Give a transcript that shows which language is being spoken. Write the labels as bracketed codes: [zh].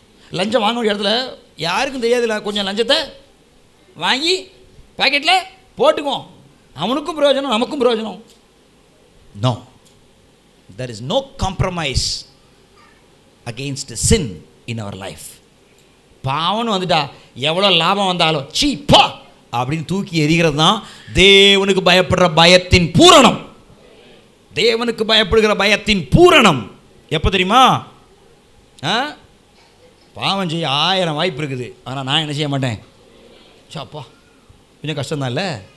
[ta] லஞ்சம் வாங்கக்கூடிய இடத்துல யாருக்கும் தெரியாதுல்ல, கொஞ்சம் லஞ்சத்தை வாங்கி பாக்கெட்டில் போட்டுக்குவோம், அவனுக்கும் பிரயோஜனம் நமக்கும் பிரயோஜனம். [en] No, there is no compromise against sin in our life. [ta] பாவம்னு வந்துட்டா எவ்வளோ லாபம் வந்தாலும் சீப்பா அப்படின்னு தூக்கி எறிகிறது தான் தேவனுக்கு பயப்படுற பயத்தின் பூரணம். தேவனுக்கு பயப்படுகிற பயத்தின் பூரணம் எப்போ தெரியுமா? பாவம் செய்ய 1000 வாய்ப்பு இருக்குது, ஆனால் நான் என்ன செய்ய மாட்டேன். சாப்பா கொஞ்சம் கஷ்டம்தான் இல்லை?